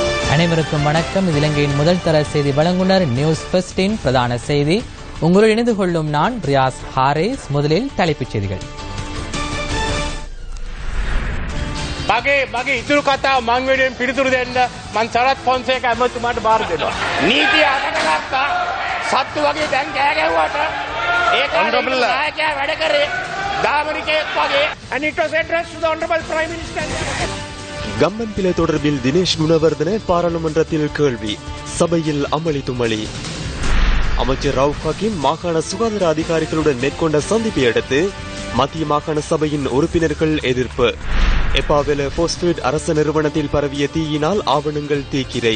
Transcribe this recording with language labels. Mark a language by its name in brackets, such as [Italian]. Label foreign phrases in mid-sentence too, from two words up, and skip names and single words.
[Tamil] அனைவருக்கும் வணக்கம். இது இலங்கையின் முதல் தர செய்தி வழங்குனர் நியூஸ் ஃபர்ஸ்டின் பிரதான செய்தி. உங்களுடன் இணைந்து கொள்ளும் நான் ரியாஸ் ஹாரிஸ். முதலில் தலைப்புச் செய்திகள். [Sinhala] මගේ ඉතුරු කතාව මං වෙනුවෙන් පිළිතුරු දෙන්න මං සරත් ෆොන්සේකා ඇමතුමාට බාර දෙනවා. නීතිය අදගත්තා සත්තු වගේ දැන් කෑ ගැහුවට ඒක නායකයා වැඩ කරේ දාමරිකයෙක් වගේ. [English] and it was addressed to the honorable prime minister. [Tamil] கம்மன்பில தொடர்பில் தினேஷ் குணவர்தன பாராளுமன்றத்தில் கேள்வி. சபையில் அமளி துமளி. அமைச்சர் ரவுப் ஹக்கீம் மாகாண சுகாதார அதிகாரிகளுடன் மேற்கொண்ட சந்திப்பை அடுத்து மத்திய மாகாண சபையின் உறுப்பினர்கள் எதிர்ப்பு. எப்பாவெல போஸ்பேட் அரச நிறுவனத்தில் பரவிய தீயினால் ஆவணங்கள் தீக்கிரை.